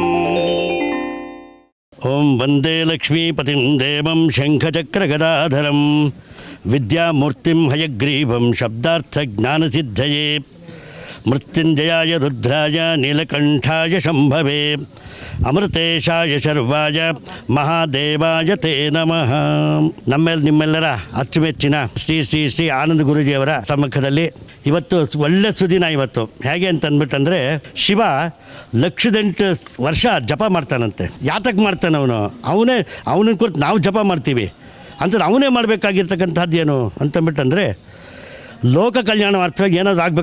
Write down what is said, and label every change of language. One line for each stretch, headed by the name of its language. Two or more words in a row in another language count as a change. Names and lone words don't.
Sanskrit: ॐ वन्दे लक्ष्मीपतिं देवं शङ्खचक्रगदाधरं विद्यामूर्तिं हयग्रीवं शब्दार्थज्ञानसिद्धये मृत्युञ्जयाय रुद्राय नीलकण्ठाय शम्भवे ಅಮೃತೇಶಾಯ ಶರ್ವಾಯ ಮಹಾದೇವಾಯ ತೇ ನಮಃ.
Kannada: ನಿಮ್ಮೆಲ್ಲರ ಅಚ್ಚುಮೆಚ್ಚಿನ ಶ್ರೀ ಶ್ರೀ ಶ್ರೀ ಆನಂದ ಗುರೂಜಿಯವರ ಸಮ್ಮುಖದಲ್ಲಿ ಇವತ್ತು ಒಳ್ಳೆ ಸುದಿನ. ಇವತ್ತು ಹೇಗೆ ಅಂತಂದ್ಬಿಟ್ಟಂದರೆ ಶಿವ 108 ವರ್ಷ ಜಪ ಮಾಡ್ತಾನಂತೆ. ಯಾತಕ್ಕೆ ಮಾಡ್ತಾನೆ ಅವನನ್ನ ಕುರಿತು ನಾವು ಜಪ ಮಾಡ್ತೀವಿ ಅಂತ ಅವನೇ ಮಾಡಬೇಕಾಗಿರ್ತಕ್ಕಂಥದ್ದು ಏನು ಅಂತಂದ್ಬಿಟ್ಟಂದರೆ ಲೋಕ ಕಲ್ಯಾಣಾರ್ಥವಾಗಿ ಏನಾದರೂ ಆಗಬೇಕು.